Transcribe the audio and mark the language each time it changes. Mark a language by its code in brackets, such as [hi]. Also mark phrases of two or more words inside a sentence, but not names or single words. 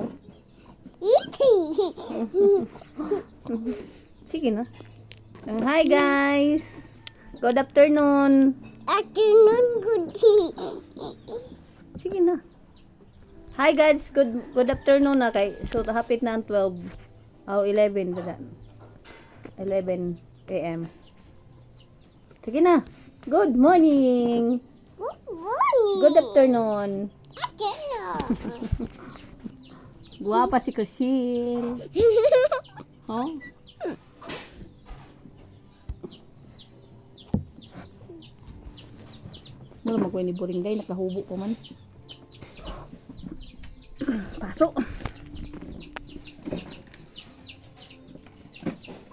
[en] Eating. [ceb] Sige na. [en] Hi guys. Good afternoon. Afternoon, good. [ceb] Sige na. [en] Hi guys, good afternoon [ceb] na kay. So hapit na ang 12. Oh, 11 ba? 11 AM. Sige na. [en] Good morning. Good morning. Good afternoon. Afternoon. [ceb] Guwapa si Crisel. Oh. Wala magkuha ni Buringgay, nakahubo ko man. Pasok. Huli na ko kay.